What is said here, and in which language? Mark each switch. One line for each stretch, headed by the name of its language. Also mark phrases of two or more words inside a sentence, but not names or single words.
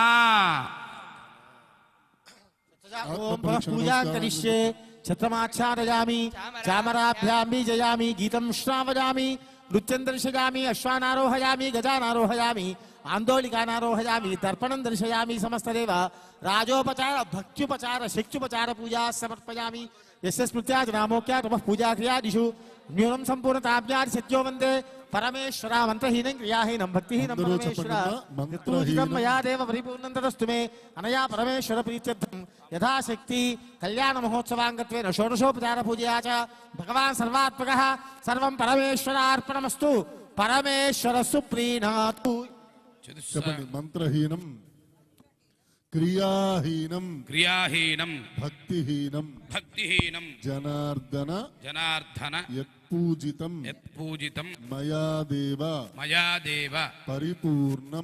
Sanskrit: పూజా కరిష్యే ఛత్రమాచ్ఛాదయామి చామరాభ్యాం బీజయామి గీతం శ్రావయామి నృత్యం దర్శయామి అశ్వానారోహయామి గజానారోహయామి ఆందోళికానారోహయామి తర్పణం దర్శయామి సమస్తదేవ రాజోపచార భక్త్యుపచార శక్త్యుపచార పూజా సమర్పయామి. यस्य स्मृत्याच नामोक्या तमः पूजा क्रियादिषु न्यूनं सम्पूर्णताभ्यादि सत्यो वन्दे परमेश्वरा मन्त्रहीनं क्रियाहीनं भक्तिहीनं परमेश्वरा यत्पूजितं मया देव परिपूर्णं तदस्तु मे अनया परमेश्वर प्रीत्यर्थं यथाशक्ति कल्याणमहोत्सवाङ्गत्वेन षोडशोपचारपूजया च भगवान् सर्वात्मकः सर्वं परमेश्वरार्पणमस्तु. परमेश्वर सुप्रीणातु. మంత్రహీనం క్రియాహీనం క్రియాహీనం భక్తిహీనం భక్తిహీనం జనార్దన జనార్దన యత్పూజితం యత్పూజితం మయా దేవ మయా దేవ పరిపూర్ణం